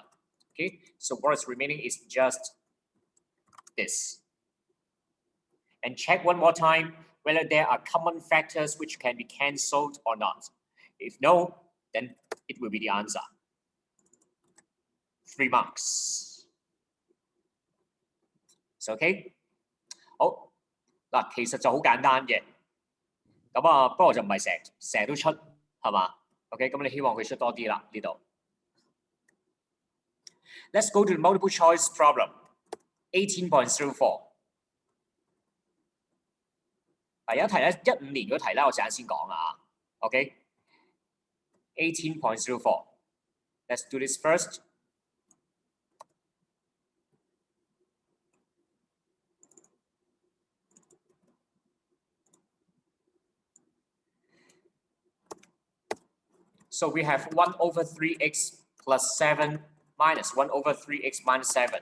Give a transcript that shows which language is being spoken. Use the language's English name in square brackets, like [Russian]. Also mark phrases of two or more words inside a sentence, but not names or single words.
[English] Okay, so what is remaining is just this. And check one more time whether there are common factors which can be cancelled or not. If no, then it will be the answer. 3 marks. So, okay? [Cantonese] 好嗱，其實就好簡單嘅。咁啊，不過就唔係成日都出，係嘛 ？OK， 咁你希望佢出多啲啦呢度。 [English] Let's go to the multiple choice problem. [Cantonese] 18.04。有一題咧，15年嗰題咧，我陣間先講啊。OK。18.04. [English] Let's do this first. So we have 1/3x plus 7 minus 1/3x minus 7.